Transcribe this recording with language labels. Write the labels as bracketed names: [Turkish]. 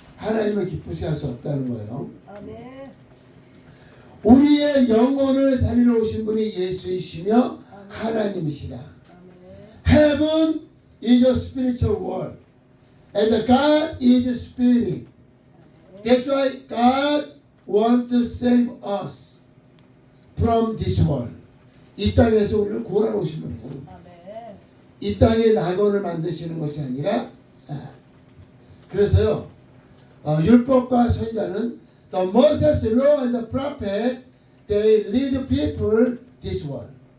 [Korean] 하나님을 기쁘시게 할 수 없다는 거예요. 아멘. 우리의 영혼을 살리러 오신 분이 예수이시며 하나님이시다. 아멘. [English] Heaven is a spiritual world, and God is a spirit. That's why God wants to save us from this world. [Korean] 이 땅에서 우리를 구원하러 오신 분이에요. 아멘. 이 땅에 낙원을 만드시는 것이 아니라, 그래서요, 율법과 선지자는 [English] the Moses law and the prophet they lead people this world.